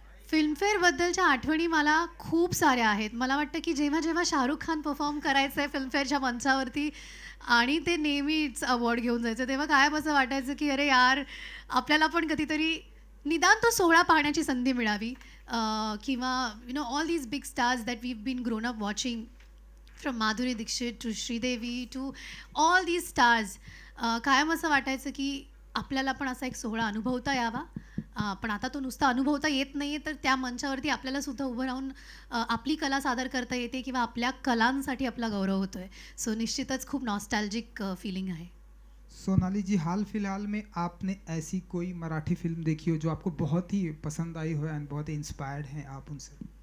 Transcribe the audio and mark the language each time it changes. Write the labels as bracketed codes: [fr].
[mr] फिल्मफेअरबद्दलच्या आठवणी मला खूप साऱ्या आहेत. मला वाटतं की जेव्हा जेव्हा शाहरुख खान परफॉर्म करायचं आहे फिल्मफेअरच्या मंचावरती आणि ते नेहमीच अवॉर्ड घेऊन जायचं, तेव्हा कायम असं वाटायचं की अरे यार, आपल्याला पण कधीतरी निदान तो सोहळा पाहण्याची संधी मिळावी. [en] किंवा all these big stars that we been grown up watching, from Madhuri Dixit to Sridevi to all these stars. [mr] कायम असं वाटायचं की आपल्याला पण असा एक सोहळा अनुभवता यावा. पण आता तो नुसता अनुभवता येत नाही आहे, तर त्या मंचावरती आपल्यालासुद्धा उभं राहून आपली कला सादर करता येते किंवा आपल्या कलांसाठी आपला गौरव होतो आहे. सो निश्चितच खूप नॉस्टॅल्जिक फीलिंग आहे. [hi] सोनाली जी, हाल फिलहाल में आपने ऐसी कोई मराठी फिल्म देखी हो जो आपको बहुत ही पसंद आई हो एंड बहुत ही इंस्पायर्ड हैं आप उनसे?